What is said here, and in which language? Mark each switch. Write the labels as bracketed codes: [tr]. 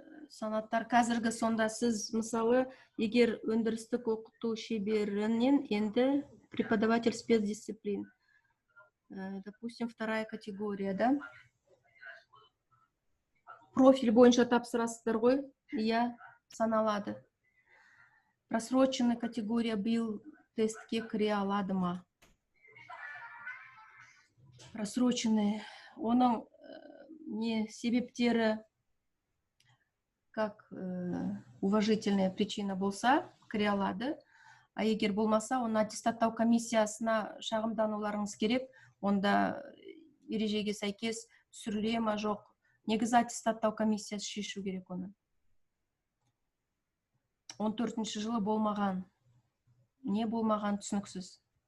[kk] Санаттар қазіргі сонда сіз, мысалы, егер өндірістік оқыту шеберінен енді [ru] преподаватель спецдисциплин. Допустим, 2 категория, да? [kk] Профиль бойынша тапсырасыздар ғой? Иә, саналады. Просроченный категория биыл тестке кіре алады ма? Просроченный. Оның не себептері, [ru] как уважительная причина [kk] болса, кіре алады. А егер болмаса, оны аттестаттау комиссиясына шағымдануларыңыз керек. Онда ережеге сәйкес түсіріле ма жоқ. Негізі аттестаттау комиссиясы шешу керек оны. 14 жылы болмаған. Не болмаған түсініксіз.